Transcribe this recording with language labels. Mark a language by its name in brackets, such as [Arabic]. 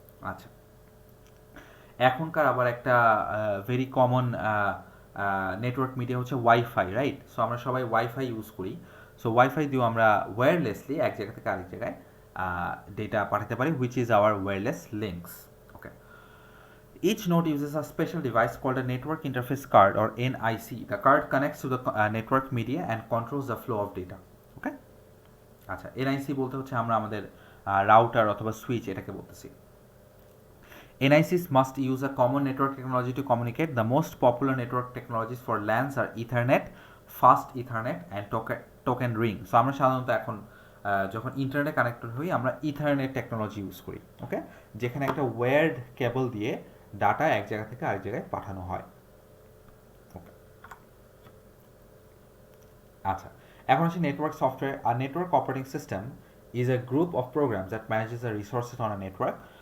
[Bangla] আচ্ছা, এখনকার আবার একটা ভেরি কমন নেটওয়ার্ক মিডিয়া হচ্ছে ওয়াইফাই, রাইট? সো আমরা সবাই ওয়াইফাই ইউজ করি। সো ওয়াইফাই দিয়েও আমরা ওয়্যারলেসলি এক জায়গা থেকে আরেক জায়গায় ডেটা পাঠাতে পারি, [English] Which is our wireless links. Okay, each node uses a special device called a network interface card or NIC. The card connects to the network media and controls the flow of data. [Bangla] Okay, আচ্ছা, NIC বলতে হচ্ছে আমরা আমাদের router অথবা switch এটাকে বলতেছি। [English] NICs must use a common network technology to communicate. The most popular network technologies for LANs are Ethernet, Fast Ethernet and token ring. [Bangla] So আমরা সাধারণত এখন যখন ইন্টারনেটে কানেক্টেড হই আমরা ইথারনেট টেকনোলজি ইউজ করি। ওকে, যেখানে একটা ওয়্যার্ড কেবল দিয়ে ডাটা এক জায়গা থেকে আরেক জায়গায় পাঠানো হয়। ওকে, আচ্ছা, এখন আসি network software. [English] আর network operating system is a group of programs that manages the resources on a network.